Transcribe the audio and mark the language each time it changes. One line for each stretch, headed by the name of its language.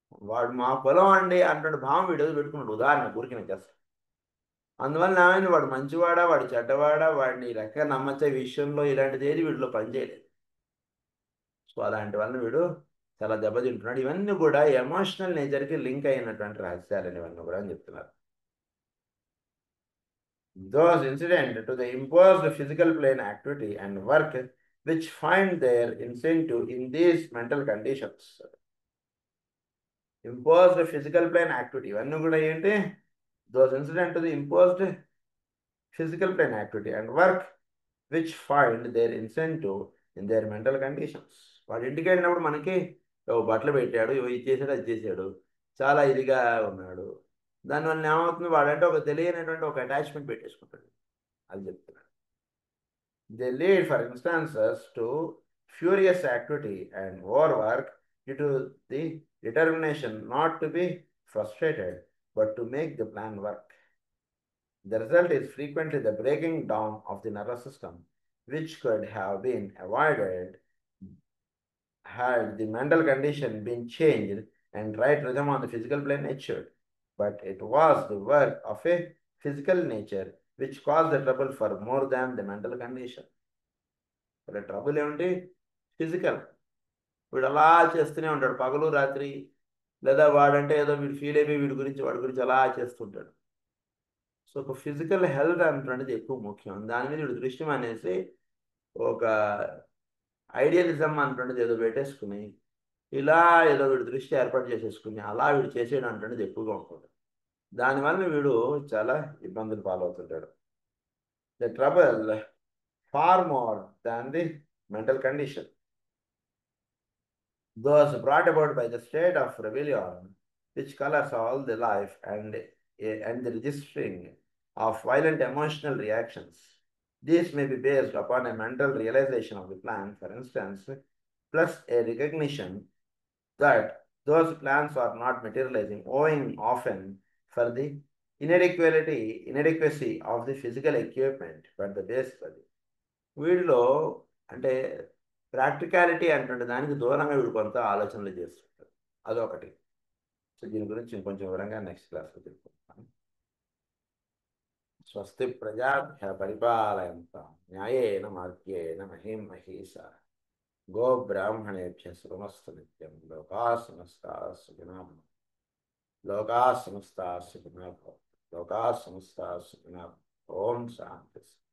Telugu: వాడు మా పొలం అండి అన్నటువంటి భావం వీడు పెట్టుకున్నాడు. ఉదాహరణ ఊరికిన చేస్తాడు. అందువల్ల ఏమైంది? వాడు మంచివాడా, వాడు చెడ్డవాడా, వాడిని ఈ రకంగా నమ్మచ్చే విషయంలో ఇలాంటిది ఏది వీడిలో పనిచేయలేదు. సో అలాంటి వల్ల వీడు చాలా దెబ్బతింటున్నాడు. ఇవన్నీ కూడా ఎమోషనల్ నేచర్కి లింక్ అయినటువంటి రహస్యాలు ఇవన్నీ కూడా అని చెప్తున్నారు.
English: Those incident to the imposed physical plane activity and work which find their incentive in these mental conditions. Imposed physical plane activity
Telugu: ఇవన్నీ కూడా ఏంటి?
English: Those incident to the imposed physical plane activity and work which find their incentive in their mental conditions.
Telugu: వాడు ఇంటికి వెళ్ళినప్పుడు మనకి బట్టలు పెట్టాడు, ఇది చేశాడు, అది చేశాడు, చాలా ఇదిగా ఉన్నాడు, దానివల్ల ఏమవుతుంది, వాడంటే ఒక తెలియనటువంటి ఒక అటాచ్మెంట్ పెట్టేసుకుంటాడు. అది చెప్తున్నాడు.
English: They lead, for instances, to furious activity and overwork due to the determination not to be frustrated but to make the plan work. The result is frequently the breaking down of the nervous system, which could have been avoided had the mental condition been changed and right rhythm on the physical plane ensured. But it was the work of a physical nature which caused the trouble for more than the mental condition.
Telugu: ఇక్కడ trouble ఏమిటి? Physical. వీడు అలా చేస్తూనే ఉంటాడు పగలు రాత్రి, లేదా వాడంటే ఏదో వీడు ఫీల్ అయిపోయి వాడి గురించి అలా చేస్తుంటాడు. సో ఒక ఫిజికల్ హెల్త్ అనేటువంటిది ఎక్కువ ముఖ్యం. దాని మీద వీడు దృష్టి అనేసి ఒక ఐడియలిజం అనేటువంటిది ఏదో పెట్టేసుకుని ఇలా ఏదో వీడు దృష్టి ఏర్పాటు చేసేసుకుని అలా వీడు చేసేయడం అనేటువంటిది ఎక్కువగా ఉంటుంది. దానివల్ల వీడు చాలా ఇబ్బందులు పాలవుతుంటాడు.
English: The trouble far more than the mental condition. Those brought about by the state of rebellion, which colors all the life and the registering of violent emotional reactions. These may be based upon a mental realization of the plan, for instance, plus a recognition that those plans are not materializing, owing often for the inadequacy of the physical equipment, but the base for the
Telugu: వీడిలో అంటే practicality అంటే దానికి దూరంగా వీడు కొంత ఆలోచనలు చేస్తుంటారు. అదొకటి. So దీని గురించి ఇంకొంచెం వివరంగా నెక్స్ట్ క్లాస్లో చెప్పుకుంటాను.
Sanskrit: స్వస్తి ప్రజాభ్య పరిపాలయంతాం న్యాయేన మార్గేణ మహిం మహీషాః గోబ్రాహ్మణేభ్యः శుభమస్తు నిత్యం. లోకాః సమస్తాః సుఖినో భవంతు. లోకాః సమస్తాః సుఖినో భవంతు. లోకాః సమస్తాః సుఖినో భవంతు. ఓం శాంతి.